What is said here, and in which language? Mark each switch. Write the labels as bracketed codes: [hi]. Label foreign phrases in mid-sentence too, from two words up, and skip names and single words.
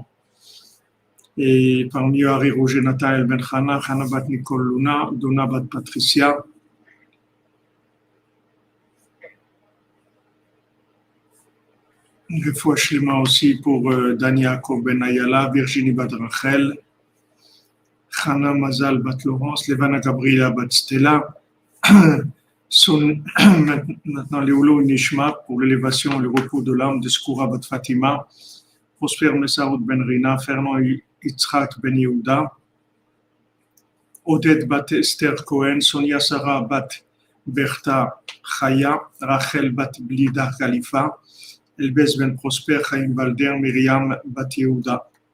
[fr] Et parmi eux, Harry Roger Nathael Ben Chana, Chana Bat Nicole Luna, Donna Bat Patricia. [he] רפואה שלמה [fr] aussi pour Dani Yaakov Ben Ayala, Virginie Bat Rachel, Chana Mazal Bat Laurence, Levana Gabriela Bat Stella, maintenant [he] לעילוי נשמת [fr] pour l'élévation et le repos de l'âme de Skoura Bat Fatima, Prosper Messaoud Ben Rina, Fernand Yitzhak Ben Yehuda, Odette Bat Esther Cohen, Sonia Sarah Bat Bertha Chaya, Rachel Bat Blida Khalifa, Elbez Ben Prosper, Chaim Balder, Myriam Bat Yehuda.